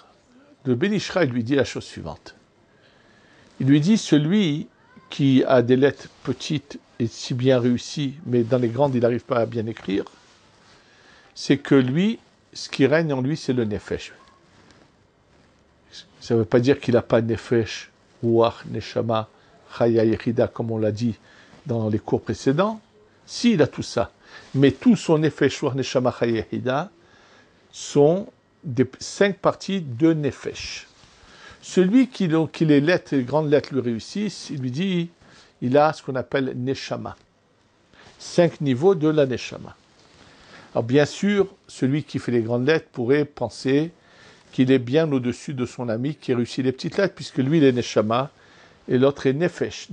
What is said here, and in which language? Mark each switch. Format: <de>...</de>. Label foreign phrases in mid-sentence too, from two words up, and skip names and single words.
<fr>Le Ben Ishraï lui dit la chose suivante. Il lui dit, celui qui a des lettres petites et si bien réussies, mais dans les grandes, il n'arrive pas à bien écrire, c'est que lui, ce qui règne en lui, c'est le nefesh. Ça ne veut pas dire qu'il n'a pas</fr> <he>נפש, רוח, נשמה, חיה, יחידה,</he> <fr>comme on l'a dit dans les cours précédents. Si, il a tout ça. Mais tout son</fr> <he>נפש, רוח, נשמה, חיה, יחידה</he> <fr>sont des 5 parties de nefesh. Celui qui les lettres, les grandes lettres lui réussissent, il lui dit, il a ce qu'on appelle neshama. 5 niveaux de la neshama. Alors bien sûr, celui qui fait les grandes lettres pourrait penser qu'il est bien au-dessus de son ami qui réussit les petites lettres, puisque lui, il est neshama, et l'autre est nefesh.</fr>